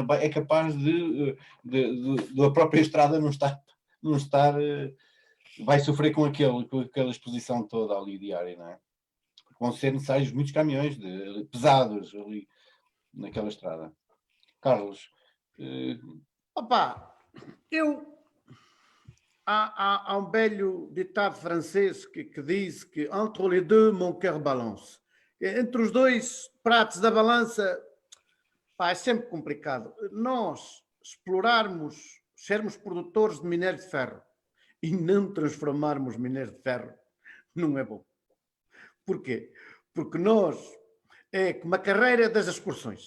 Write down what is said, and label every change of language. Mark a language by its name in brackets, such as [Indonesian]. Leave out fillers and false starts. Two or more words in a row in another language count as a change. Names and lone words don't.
[Portuguese] É capaz de a própria estrada não estar vai sofrer com aquela exposição toda ali diária, não é? Vão ser necessários muitos caminhões pesados ali naquela estrada. Carlos. Há um velho ditado francês que diz que [French] entre les deux mon cœur balance. [Portuguese] Entre os dois pratos da balança, é sempre complicado. Nós explorarmos, sermos produtores de minério de ferro e não transformarmos minério de ferro, não é bom. Porquê? Porque nós, é como a carreira das excursões.